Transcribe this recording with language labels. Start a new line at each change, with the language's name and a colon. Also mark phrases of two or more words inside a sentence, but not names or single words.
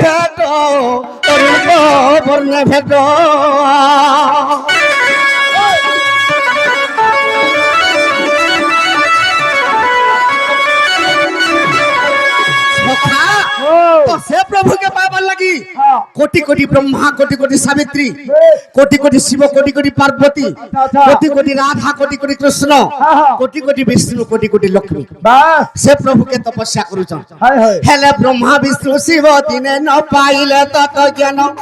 Odia: ଭେଟୋ ତୋ ସେ ପ୍ରଭୁ କେ ପାବନ ଲଗୀ କୋଟି କୋଟି ବ୍ରହ୍ମା କୋଟି କୋଟି ସାବିତ୍ରୀ କୋଟି କୋଟି ଶିବ କୋଟି କୋଟି ପାର୍ବତୀ କୋଟି କୋଟି ରାଧା କୋଟି କୋଟି କୃଷ୍ଣ କୋଟି କୋଟି ବିଷ୍ଣୁ କୋଟି କୋଟି ଲକ୍ଷ୍ମୀ ସେ ପ୍ରଭୁ କେ ତପସ୍ୟା କରୁଛନ ହେଲେ ବ୍ରହ୍ମା ବିଷ୍ଣୁ ଶିବ ଦିନେ ନ ପାଇଲେ ତତ ଜ୍ଞାନ